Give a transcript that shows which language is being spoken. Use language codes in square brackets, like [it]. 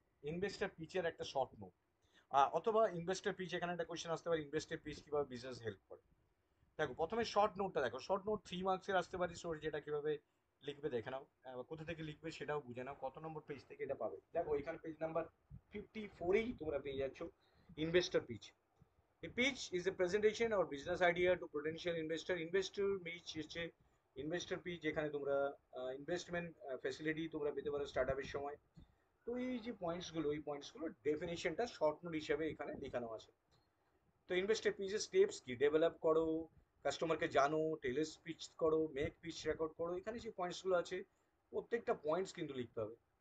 [bn] Investor পিচের একটা short note, অথবা ইনভেস্টার পিচ, এখানে একটা কোয়েশ্চেন আসতে পারে, ইনভেস্টার পিচ কিভাবে বিজনেস হেল্প করে। দেখো প্রথমে শর্ট নোটটা দেখো, শর্ট নোট 3 মার্কসের আসতে পারে, সো যেটা কিভাবে লিখবে দেখে নাও, কোথা থেকে লিখবে সেটাও বুঝে নাও, কত নম্বর পেজ থেকে এটা পাবে। দেখো এখানে পেজ নাম্বার 54-এই তোমরা পেয়ে যাচ্ছ investor pitch. [en] A pitch is a presentation or business idea to potential investor. [bn] Investor pitch হচ্ছে ইনভেস্টর পিচ, যেখানে তোমরা ইনভেস্টমেন্ট ফ্যাসিলিটি তোমরা পেতে পারো স্টার্ট আপের সময়। তো এই যে পয়েন্টসগুলো, এই পয়েন্টসগুলোর ডেফিনেশনটা শর্ট নোট হিসেবে এখানে লেখানো আছে। তো ইনভেস্টর পিচের স্টেপস কি, ডেভেলপ করো, কাস্টমারকে জানো, টেলস পিচ করো, মেক পিচ রেকর্ড করো, এখানে যে পয়েন্টসগুলো আছে প্রত্যেকটা পয়েন্টস কিন্তু লিখতে হবে।